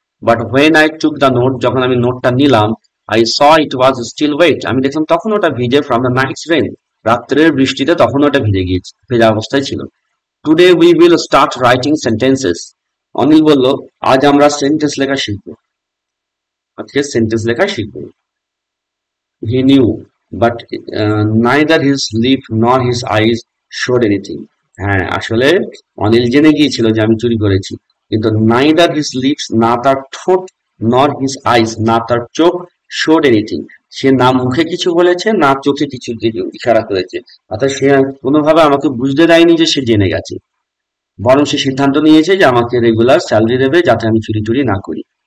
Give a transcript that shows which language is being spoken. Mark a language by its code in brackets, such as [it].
[en] but when I took the note, [bn] যখন আমি নোটটা নিলাম, [en] I saw it was still wet, [bn] আমি দেখলাম তখন ওটা ভিজে [en] from the night's rain, [bn] রাত্রের বৃষ্টিতে তখন ওটা ভিজে গিয়েছে, ভেজা অবস্থায় ছিল। [en] Today we will start writing sentences, [bn] Anil বলল আজ আমরা সেন্টেন্স লেখা শিখবো, আজকে সেন্টেন্স লেখা শিখবো। [en] He knew, but neither his lip nor his eyes showed anything. [bn] হ্যাঁ, আসলে অনিল জেনে গিয়েছিল যে আমি চুরি করেছি, কিন্তু [en] neither his lips, [bn] না তার ঠোঁট, [en] nor his eyes, [bn] না তার চোখ, [en] showed anything, [bn] সে না মুখে কিছু বলেছে না চোখে কিছু ইশারা করেছে, অর্থাৎ সে কোনোভাবে আমাকে বুঝতে দেয়নি যে সে জেনে গেছে, বরং সে সিদ্ধান্ত নিয়েছে যে আমাকে রেগুলার স্যালারি দেবে যাতে আমি চুরি টুরি না করি।